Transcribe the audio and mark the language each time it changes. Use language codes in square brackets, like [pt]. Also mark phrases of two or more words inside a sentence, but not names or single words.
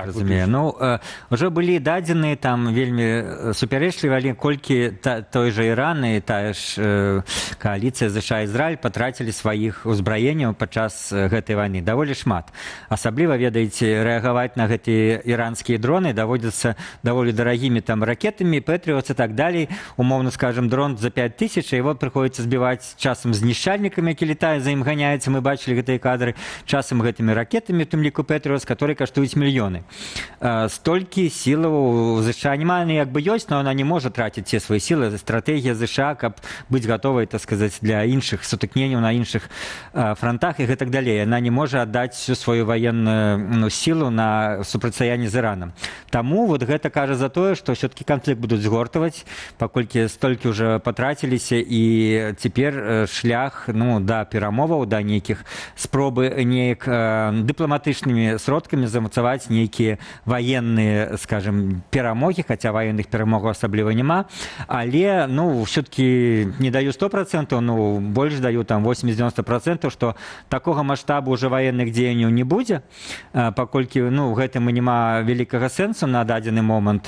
[be] Ужо былі дадзеныя там вельмі супярэчлівыя, але колькі той жа Іран і тая ж кааліцыя ЗША і Ізраіль патрацілі сваіх узбраенняў падчас гэтай вайны. Даволі шмат. Асабліва, ведаеце, рэагаваць на гэтыя іранскія дроны даводзіцца даволі дарагімі там ракетамі, Пэтріотс і так далей. Умоўна скажем, дрон за 5000, [ru] его приходится сбивать [be] часам знішчальнікамі, які летают, за ім ганяюцца. Мы бачили гэтыя кадры, часам гэтымі ракетамі, тым ліку Пэтріотс, которые каштуюць мільёны. Столькі сілаў у ЗША нема, як бы ёсць, [ru] но она не может тратить все свои силы. [be] Стратегія ЗША, каб быць готовой, [ru] так сказать, [be] для іншых сутыкненняў на іншых фронтах і гэтак далей. [ru] Она не может отдать всю свою военную силу [be] на супрацьстаянне з Іранам. Таму вот гэта кажа за тое, што [ru] все-таки конфликт [be] будуць згортаваць, паколькі столькі уже патраціліся, і цяпер шлях да перамоваў, да нейкіх спробы неяк дыпламатычнымі сродкамі замацаваць нейкія военные, скажем, перамогі, хаця военных перамогаў асабліва няма, але все-таки не даю 100%, больш даю там 80-90%, што такога маштабу уже военных дзеянняў не будзе, паколькі гэтым няма вялікага сэнсу на дадзены момант.